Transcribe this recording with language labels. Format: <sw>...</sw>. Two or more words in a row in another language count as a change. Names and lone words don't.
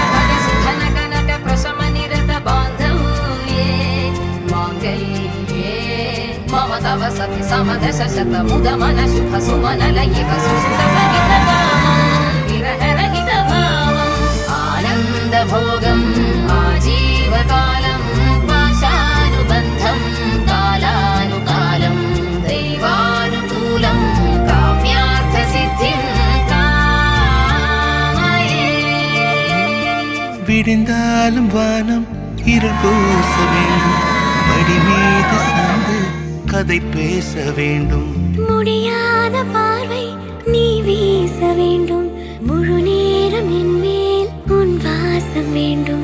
<sa>धर सुधन कनक प्रशम निरत बान्धव्ये माङ्गल्ये मम तव सति समदश शत मुद मन सुख सुमन लयिक सुसुत सहित कामं विरह रहित भावं आनन्द भोगम् आजीवकालं पाशानुबन्धं कालानुकालं दैवानुकूलं काम्यार्थसिद्धिं कामये</sa> <ta>விடிந்தாலும் வானம் இருள் பூச வேண்டும் மடி மீது சார்ந்து கதை பேச வேண்டும் முடியாத பார்வை நீ வீச வேண்டும் முழு நேரம் என் மேல் உன் வாசம் வேண்டும்</ta>